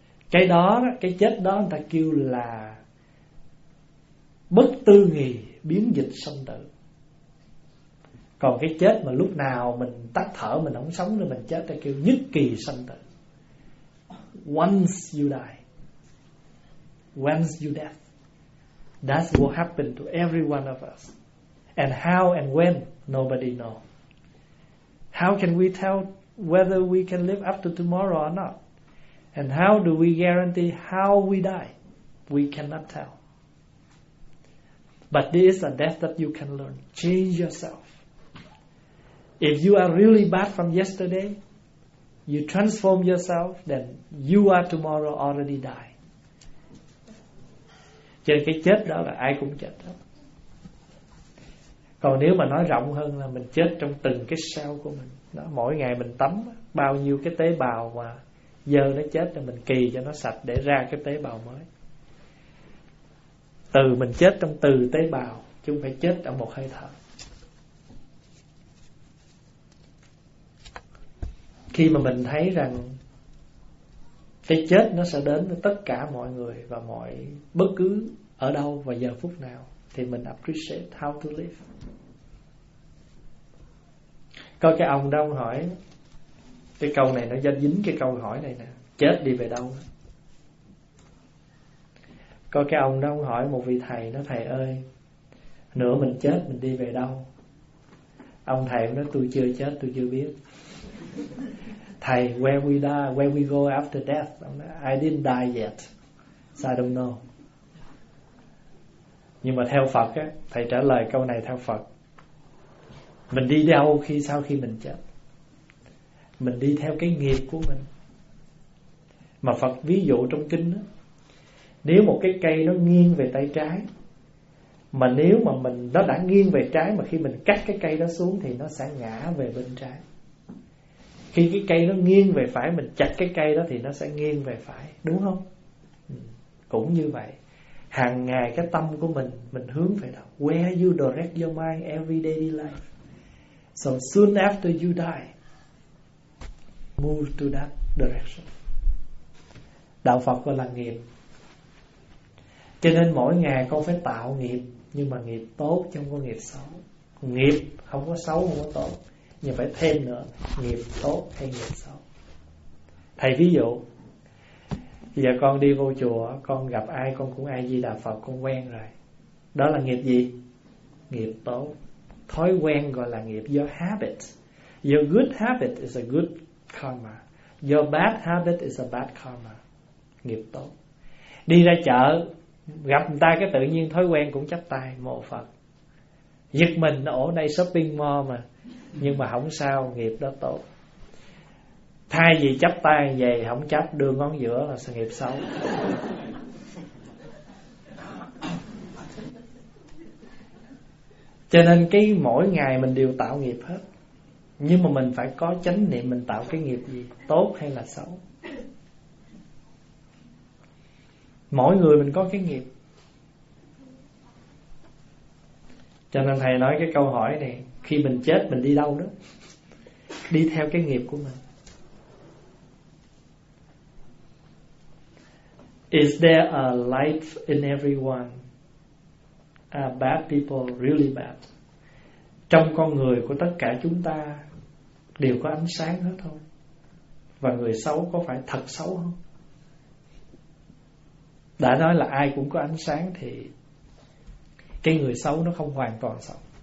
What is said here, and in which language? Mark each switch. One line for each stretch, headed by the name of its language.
Vietnamese: Cái đó, cái chết đó người ta kêu là bất tư nghì, biến dịch sanh tử. Còn cái chết mà lúc nào mình tắt thở, mình không sống nữa, mình chết, ta kêu nhất kỳ sanh tử.
English: Once you die, once you death, that's what happened to every one of us. And how and when, nobody know. How can we tell whether we can live up to tomorrow or not? And how do we guarantee how we die? We cannot tell. But this is a death that you can learn. Change yourself. If you are really bad from yesterday, you transform yourself, then you are tomorrow already die.
Vietnamese: Cho nên cái chết đó là ai cũng chết đó. Còn nếu mà nói rộng hơn là mình chết trong từng cái cell của mình đó, mỗi ngày mình tắm bao nhiêu cái tế bào mà giờ nó chết thì mình kỳ cho nó sạch để ra cái tế bào mới. Từ mình chết trong từ tế bào chứ không phải chết ở một hơi thở. Khi mà mình thấy rằng cái chết nó sẽ đến với tất cả mọi người và mọi bất cứ ở đâu và giờ phút nào, thì mình
English: appreciate how to live.
Vietnamese: Có cái ông đó, ông hỏi cái câu này, nó dính cái câu hỏi này nè, chết đi về đâu. Có cái ông đó, ông hỏi một vị thầy, nó thầy ơi, nửa mình chết mình đi về đâu? Ông thầy nói tôi chưa chết, tôi chưa biết.
English: Thầy, where we die, where we go after death?
Vietnamese: Ông nói,
English: I didn't die yet, so I don't know.
Vietnamese: Nhưng mà theo Phật á, thầy trả lời câu này theo Phật, mình đi đâu khi sau khi mình chết? Mình đi theo cái nghiệp của mình. Mà Phật ví dụ trong kinh đó, nếu một cái cây nó nghiêng về tay trái, mà nếu mà mình nó đã nghiêng về trái mà khi mình cắt cái cây đó xuống thì nó sẽ ngã về bên trái. Khi cái cây nó nghiêng về phải, mình chặt cái cây đó thì nó sẽ nghiêng về phải, đúng không? Cũng như vậy, hàng ngày cái tâm của mình hướng về đâu?
English: Where you direct your mind every daily life? So soon after you die, move to that direction.
Vietnamese: Đạo Phật gọi là nghiệp. Cho nên mỗi ngày con phải tạo nghiệp, nhưng mà nghiệp tốt chứ không có nghiệp xấu. Nghiệp không có xấu, không có tốt, nhưng phải thêm nữa, nghiệp tốt hay nghiệp xấu. Thầy ví dụ, giờ con đi vô chùa, con gặp ai con cũng A Di Đà Phật, con quen rồi. Đó là nghiệp gì? Nghiệp tốt. Thói quen gọi là nghiệp.
English: Your habit, your good habit is a good karma. Your bad habit is a bad karma.
Vietnamese: Nghiệp tốt. Đi ra chợ gặp người ta cái tự nhiên thói quen cũng chắp tay mộ Phật, giật mình ở đây shopping mall mà, nhưng mà không sao, nghiệp đó tốt. thay vì chắp tay về không chắp, đưa ngón giữa là sự nghiệp xấu. Cho nên cái mỗi ngày mình đều tạo nghiệp hết, nhưng mà mình phải có chánh niệm mình tạo cái nghiệp gì tốt hay là xấu. Mỗi người mình có cái nghiệp. Cho nên thầy nói cái câu hỏi này, khi mình chết mình đi đâu đó? Đi theo cái nghiệp của mình.
English: Is there a light in everyone? Are bad people really bad?
Vietnamese: Trong con người của tất cả chúng ta đều có ánh sáng hết thôi. Và người xấu có phải thật xấu không? Đã nói là ai cũng có ánh sáng thì cái người xấu nó không hoàn toàn xấu.